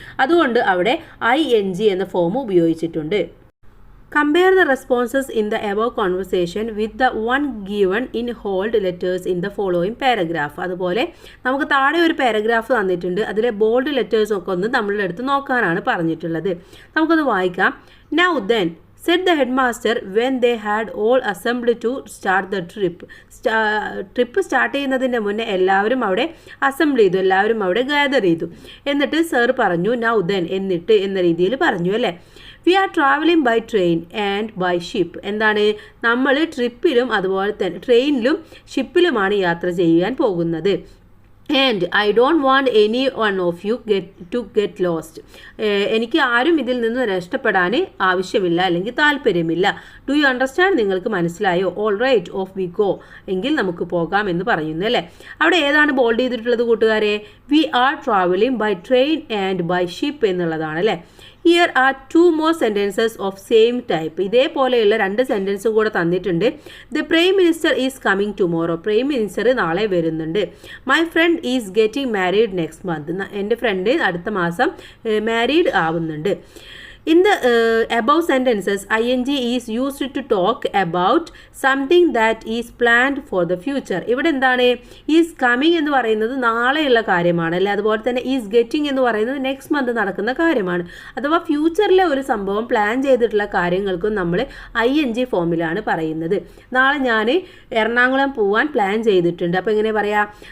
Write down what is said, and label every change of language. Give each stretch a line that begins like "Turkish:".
Malayalam: അതുകൊണ്ട് അവിടെ ING എന്ന ഫോം ഉപയോഗിച്ചിട്ടുണ്ട്.
English: Compare the responses in the above conversation with the one given in bold letters in the following paragraph.
Malayalam: അതുപോലെ നമുക്ക് താഴെ ഒരു പാരഗ്രാഫ് തന്നിട്ടുണ്ട്, അതിലെ ബോൾഡ് ലെറ്റേഴ്സ് ഒക്കെ ഒന്ന് നമ്മളുടെ അടുത്ത് നോക്കാനാണ് പറഞ്ഞിട്ടുള്ളത്. നമുക്കത് വായിക്കാം.
English: Now then said the headmaster when they had all assembled to start the trip.
Malayalam: Trip start ചെയ്യുന്നതിൻ്റെ മുന്നേ എല്ലാവരും അവിടെ അസംബിൾ ചെയ്തു, എല്ലാവരും അവിടെ ഗാദർ ചെയ്തു. എന്നിട്ട് സർ പറഞ്ഞു
English: now then,
Malayalam: എന്നിട്ട് എന്ന രീതിയിൽ പറഞ്ഞു അല്ലേ.
English: We are travelling by train and by ship.
Malayalam: എന്താണ്, നമ്മൾ ട്രിപ്പിലും അതുപോലെ തന്നെ ട്രെയിനിലും ഷിപ്പിലുമാണ് യാത്ര ചെയ്യാൻ പോകുന്നത്.
English: And I don't want any one of you to get lost.
Malayalam: എനിക്ക് ആരും ഇതിൽ നിന്ന് നഷ്ടപ്പെടാൻ ആവശ്യമില്ല അല്ലെങ്കിൽ താല്പര്യമില്ല.
English: Do you understand?
Malayalam: നിങ്ങൾക്ക് മനസ്സിലായോ?
English: All right, off we go.
Malayalam: എങ്കിൽ നമുക്ക് പോകാം എന്ന് പറയുന്നു അല്ലേ. അവിടെ ഏതാണ് ബോൾഡ് ചെയ്തിട്ടുള്ളത് കൂട്ടുകാരെ?
English: we are travelling by train and by ship
Malayalam: എന്നുള്ളതാണ് അല്ലേ.
English: Here are 2 more sentences of same type.
Malayalam: ഇതേപോലെയുള്ള 2 സെൻറ്റൻസും കൂടെ തന്നിട്ടുണ്ട്.
English: The prime minister is coming tomorrow.
Malayalam: Prime minister നാളെ വരുന്നുണ്ട്.
English: My friend is getting married next month.
Malayalam: എൻ്റെ ഫ്രണ്ട് അടുത്ത മാസം മാരീഡ് ആവുന്നുണ്ട്.
English: In the above sentences, ing is used to talk about something that is planned for the future.
Malayalam: ഇവിടെ എന്താണ്? Is coming എന്ന് പറയുന്നത് നാളെയുള്ള കാര്യമാണ് അല്ലേ. അതുപോലെ തന്നെ ഈസ് ഗെറ്റിംഗ് എന്ന് പറയുന്നത് നെക്സ്റ്റ് മന്ത് നടക്കുന്ന കാര്യമാണ്. അഥവാ ഫ്യൂച്ചറിലെ ഒരു സംഭവം പ്ലാൻ ചെയ്തിട്ടുള്ള കാര്യങ്ങൾക്കും നമ്മൾ ing ഫോമിലാണ് പറയുന്നത്. നാളെ ഞാൻ എറണാകുളം പോവാൻ പ്ലാൻ ചെയ്തിട്ടുണ്ട്. അപ്പോൾ എങ്ങനെ പറയാം?